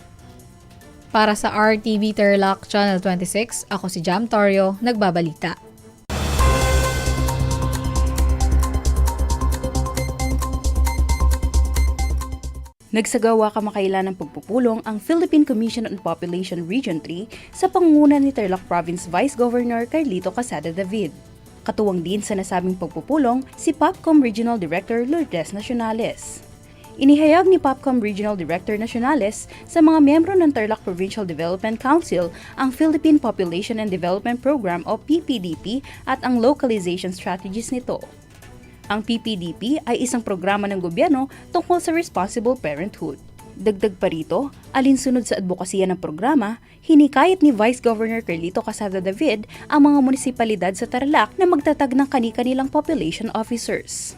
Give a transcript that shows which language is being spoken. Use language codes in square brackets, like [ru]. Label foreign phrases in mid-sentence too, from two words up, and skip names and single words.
[tl] Para sa RTV Tarlac Channel 26, ako si Jam Torio, nagbabalita. Nagsagawa kamakailan ng pagpupulong ang Philippine Commission on Population Region 3 sa pangunguna ni Tarlac Province Vice Governor Carlito Casada David. Katuwang din sa nasabing pagpupulong si POPCOM Regional Director Lourdes Nacionales. Inihayag ni POPCOM Regional Director Nacionales sa mga miyembro ng Tarlac Provincial Development Council ang Philippine Population and Development Program o PPDP at ang [en] localization strategies [tl] nito. Ang PPDP ay isang programa ng gobyerno tungkol sa [en] responsible parenthood. [tl] Dagdag pa rito, alinsunod sa advokasya ng programa, hinikayat ni Vice Governor Carlito Casada David ang mga munisipalidad sa Tarlac na magtatag ng kani-kanilang [en] population officers.